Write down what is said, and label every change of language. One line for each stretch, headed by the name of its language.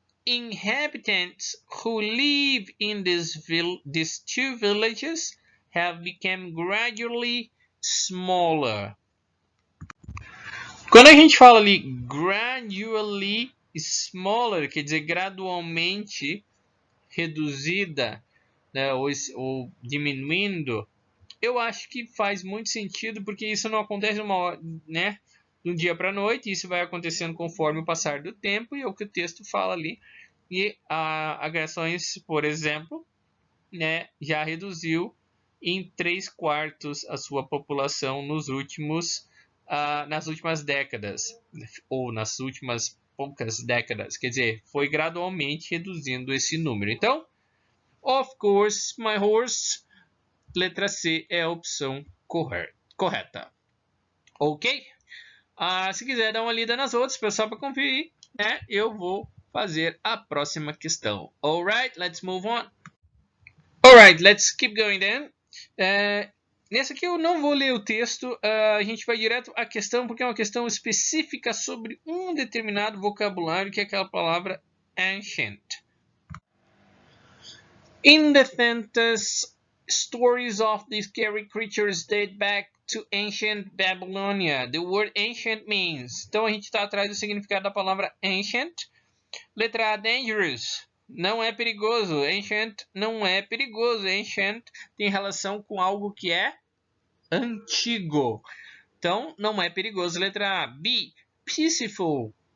English: Inhabitants who live in these two villages have become gradually smaller.
Portuguese: Quando a gente fala ali
English: gradually smaller,
Portuguese: quer dizer gradualmente reduzida, né, ou diminuindo, eu acho que faz muito sentido, porque isso não acontece né, de um dia para a noite, isso vai acontecendo conforme o passar do tempo, e é o que o texto fala ali. E agressões, por exemplo, né, já reduziu em 3/4 a sua população nas últimas décadas, ou nas últimas poucas décadas, quer dizer, foi gradualmente reduzindo esse número. Então,
English: of course, my horse,
Portuguese: letra C é a opção correta. Ok? Se quiser dar uma lida nas outras, pessoal, para conferir, né, eu vou fazer a próxima questão.
English: Alright, let's move on. Alright, let's keep going then.
Portuguese: Nessa aqui eu não vou ler o texto, a gente vai direto à questão, porque é uma questão específica sobre um determinado vocabulário, que é aquela palavra ancient.
English: In the sentence, stories of these scary creatures date back to ancient Babylonia. The word ancient means.
Portuguese: Então a gente está atrás do significado da palavra ancient. Letra A, dangerous. Não é perigoso. Ancient não é perigoso. Ancient tem relação com algo que é antigo. Então, não é perigoso. Letra A. B. Peaceful.